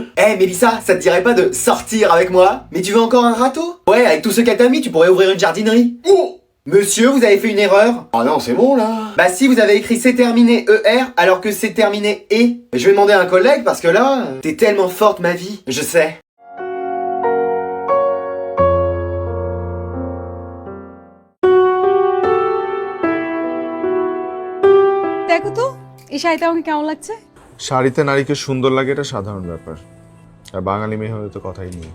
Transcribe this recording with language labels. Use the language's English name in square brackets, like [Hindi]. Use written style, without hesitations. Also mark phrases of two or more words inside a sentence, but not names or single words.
[French] Eh, Mélissa, ça te dirait pas de sortir avec moi? Mais tu veux encore un râteau? Ouais, avec tous ceux qu'elle t'a mis, tu pourrais ouvrir une jardinerie. Oh! Monsieur, vous avez fait une erreur. Ah non, c'est bon là. Bah si, vous avez écrit c'est terminé ER alors que c'est terminé E. Je vais demander à un collègue parce que là, t'es tellement forte ma vie. Je sais. [Bangla] দেখো তো এই শাড়িটা আমাকে কেমন লাগছে? শাড়িতে নারীকে সুন্দর লাগে এটা সাধারণ ব্যাপার, আর বাঙালি মেয়ে হলে তো কথাই নেই।